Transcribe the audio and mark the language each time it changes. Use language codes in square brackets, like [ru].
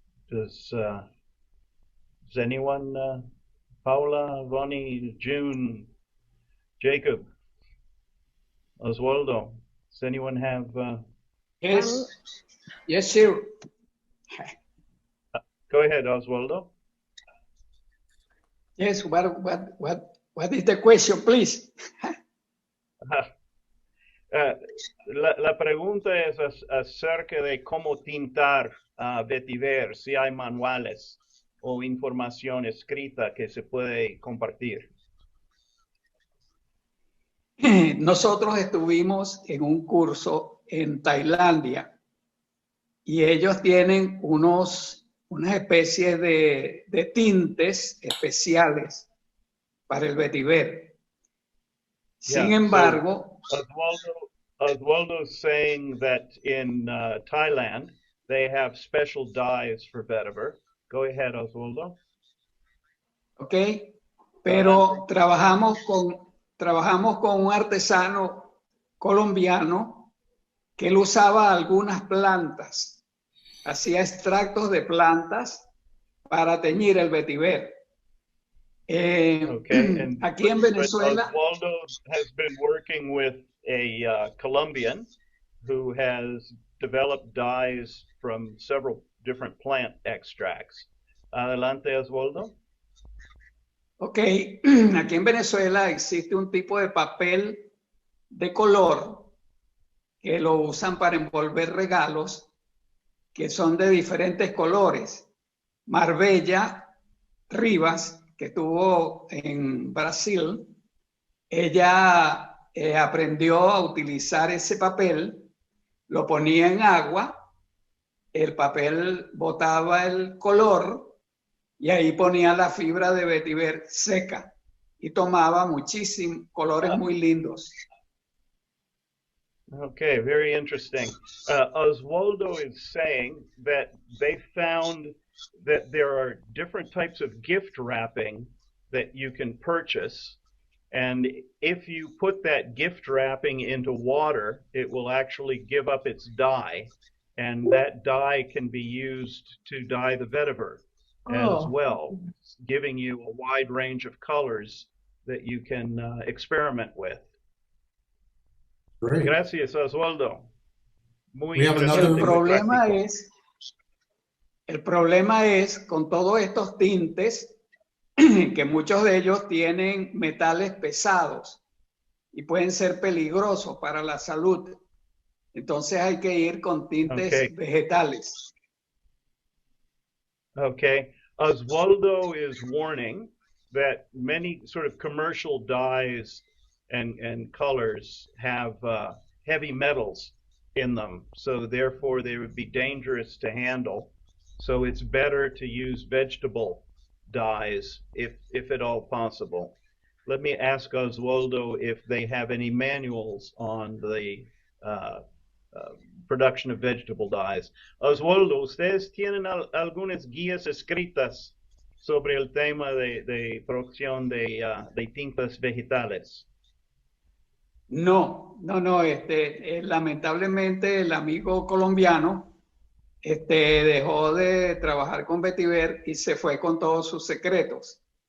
[en] Does anyone, Paula, Vonnie, June, Jacob, Oswaldo, does anyone have? Yes, yes, sir. Go ahead, Oswaldo. Yes, what is the question, please? [es] La pregunta es acerca de cómo tintar vetiver, si hay manuales o información escrita que se puede compartir. Nosotros estuvimos en un curso en Tailandia y ellos tienen unas especies de tintes especiales para el vetiver. Sin embargo, [en] so Oswaldo is saying that in Thailand they have special dyes for vetiver. Go ahead, Oswaldo. [es] Ok, pero trabajamos con un artesano colombiano que él usaba algunas plantas, hacía extractos de plantas para teñir el vetiver. [en] Okay, and [es] aquí en Venezuela. [en] Oswaldo has been working with a Colombian who has developed dyes from several different plant extracts. [es] Adelante, Oswaldo. Ok, aquí en Venezuela existe un tipo de papel de color que lo usan para envolver regalos que son de diferentes colores. Marbella Rivas, que estuvo en Brasil, ella aprendió a utilizar ese papel, lo ponía en agua, el papel botaba el color y ahí ponía la fibra de vetiver seca y tomaba muchísimos colores muy lindos. [en] Okay, very interesting. Oswaldo is saying that they found that there are different types of gift wrapping that you can purchase, and if you put that gift wrapping into water, it will actually give up its dye, and that dye can be used to dye the vetiver as well, giving you a wide range of colors that you can experiment with. Great. [es] Gracias, Oswaldo. Muy [en] We have [es] interesante, [en] another- [es] muy El problema es con todos estos tintes que muchos de ellos tienen metales pesados y pueden ser peligrosos para la salud. Entonces hay que ir con tintes vegetales. [en] Okay. Oswaldo is warning that many sort of commercial dyes and colors have heavy metals in them, so therefore they would be dangerous to handle. So it's better to use vegetable dyes if at all possible. Let me ask Oswaldo if they have any manuals on the production of vegetable dyes. [es] Oswaldo, ¿ustedes tienen algunas guías escritas sobre el tema de producción de tintas vegetales? No, lamentablemente el amigo colombiano dejó de trabajar con Vetiver y se fue con todos sus secretos.